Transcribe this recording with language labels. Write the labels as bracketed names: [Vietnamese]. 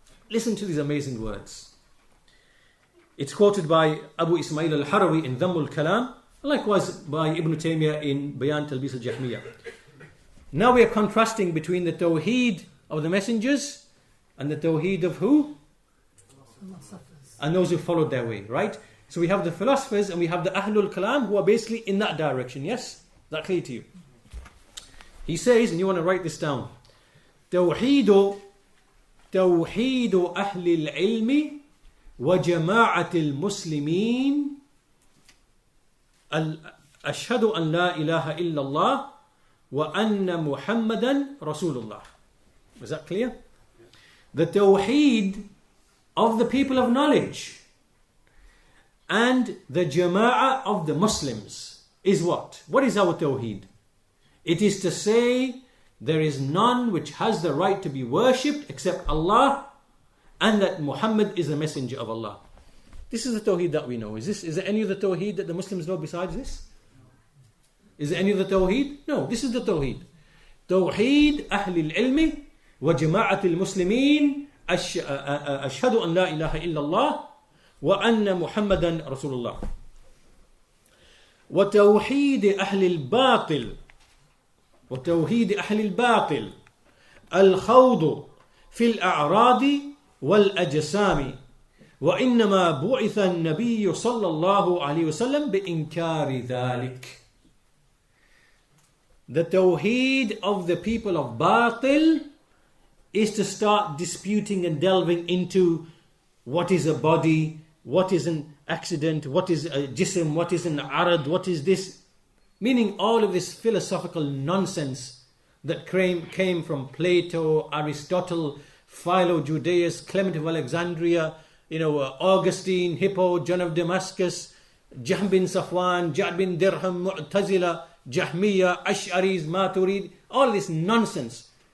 [English] Listen to these amazing words. It's quoted by Abu Ismail al-Harawi in Dhammul Kalam, likewise by Ibn Taymiyyah in Bayan Talbis al-Jahmiyyah. Now we are contrasting between the Tawheed of the messengers and the Tawheed of who? And those who followed their way, right? So we have the philosophers and we have the Ahlul Kalam who are basically in that direction. Yes? Is that clear to you? He says, and you want to write this down, [Arabic] توحيد أهل العلم وجماعة المسلمين أشهد أن لا إله إلا الله وأن محمدا رسول الله. [English] Is that clear? The Tawheed of the people of knowledge and the Jama'ah of the Muslims is what? What is our Tawheed? It is to say there is none which has the right to be worshipped except Allah, and that Muhammad is the messenger of Allah. This is the Tawheed that we know. Is there any other Tawheed that the Muslims know besides this? Is there any other Tawheed? No, this is the Tawheed. [Arabic] Tawheed Ahlil Ilmi wa Jama'atil Muslimin ashhadu an la ilaha illallah wa anna Muhammadan Rasulullah. Wa Tawheed Ahlil Batil وتوحيد أهل الباطل الخوض في الأعراض والأجسام وإنما بعث النبي صلى الله عليه وسلم بإنكار ذلك. [English] The Tawheed of the people of Batil is to start disputing and delving into what is a body, what is an accident, what is a jism, what is an arad, what is this. Meaning all of this philosophical nonsense that came from Plato, Aristotle, Philo, Judaeus, Clement of Alexandria, Augustine, Hippo, John of Damascus, Jahm bin Safwan, Ja'd bin Dirham, Mu'tazila, Jahmiyyah, Ash'aris, Maturid, all this nonsense.